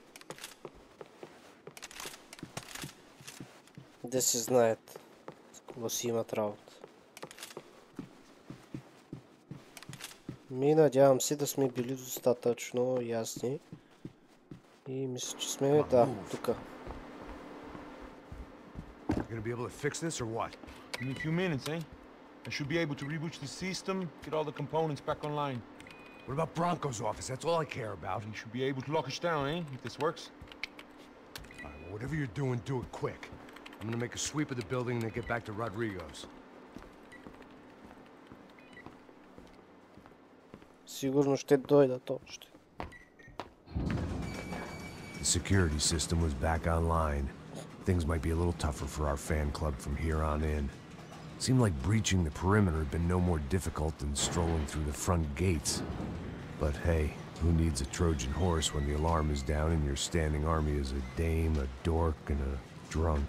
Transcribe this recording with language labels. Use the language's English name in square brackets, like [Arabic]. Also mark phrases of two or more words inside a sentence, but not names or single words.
[Bulgarian] Да си знаят с кого си имат работа. Надявам се да сме били достатъчно ясни. И мисля, че сме, да, тука. [English] Gonna be able to fix this or what? Give me a few minutes, eh? I should be able to reboot the system, get all the components back online. What about Bronco's office? That's all I care about. You should be able to lock us down, eh? If this works. Alright, well, whatever you're doing, do it quick. I'm gonna make a sweep of the building and then get back to Rodrigo's. [Bulgarian] Сигурно ще дойдат още. [English] The security system was back online. Things might be a little tougher for our fan club from here on in. Seemed like breaching the perimeter had been no more difficult than strolling through the front gates. But hey, who needs a Trojan horse when the alarm is down and your standing army is a dame, a dork, and a drunk?